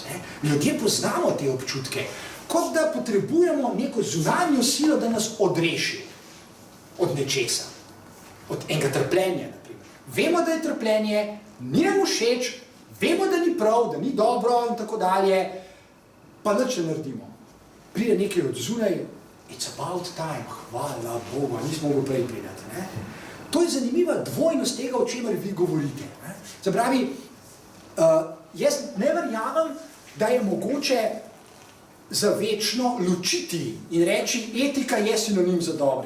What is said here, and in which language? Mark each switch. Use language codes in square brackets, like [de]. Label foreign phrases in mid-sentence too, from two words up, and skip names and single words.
[sl] Ljudje poznamo te občutke, kot da potrebujemo neko zunanjo silo, da nas odreši od nečesa, od enega trpljenja, naprimer. Vemo, da je trpljenje, ni nam všeč, vemo, da ni prav, da ni dobro in tako dalje, pa nič ne naredimo. Pride nekaj od zunaj, [en] it's about time, [sl] hvala Bogu, nismo mogli prej pridati. To je zanimiva dvojnost tega, o čemer vi govorite. Se pravi, jaz ne verjamem, da je mogoče za večno ločiti in reči, etika je sinonim za dobro.